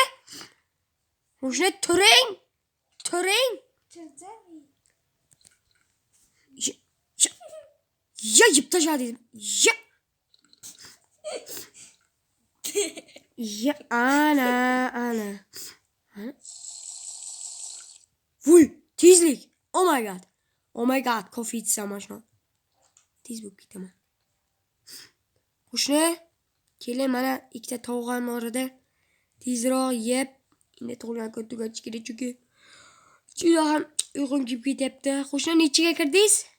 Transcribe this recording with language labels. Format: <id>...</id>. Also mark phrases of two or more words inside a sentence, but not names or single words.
<uz>Qo'shni, turing. Yeb tashladim. Ana. Voy, tezlik.</uz> <en>Oh my god,</en> <uz>kofe ichsam mana. Tez bo'lib ketaman. Qo'shni, keling, mana ikkita tovuqam bor edi. Tezroq yeb, endi tug'ilgan kun tugatish kerak, chunki juda ham uyqum kelib ketyapti. Qo'shni, nechaga kirdingiz?</uz>